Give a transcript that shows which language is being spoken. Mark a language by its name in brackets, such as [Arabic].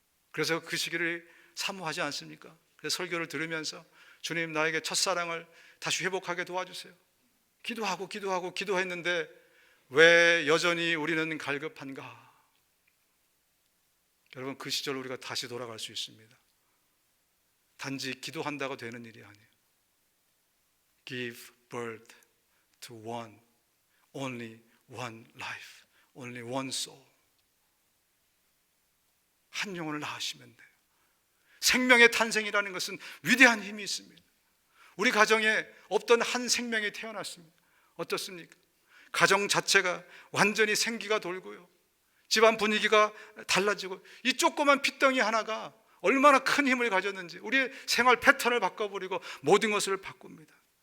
[Korean] 그래서 그 시기를 사모하지 않습니까? 그래서 설교를 들으면서 주님, 나에게 첫사랑을 다시 회복하게 도와주세요. 기도했는데 왜 여전히 우리는 갈급한가? 여러분, 그 시절 우리가 다시 돌아갈 수 있습니다. 단지 기도한다고 되는 일이 아니에요. [English] Give birth to only one life, only one soul. [Korean] 한 영혼을 낳으시면 돼요. 생명의 탄생이라는 것은 위대한 힘이 있습니다. 우리 가정에 없던 한 생명이 태어났습니다. 어떻습니까? 가정 자체가 완전히 생기가 돌고요, 집안 분위기가 달라지고, 이 조그만 핏덩이 하나가 얼마나 큰 힘을 가졌는지 우리의 생활 패턴을 바꿔버리고 모든 것을 바꿉니다.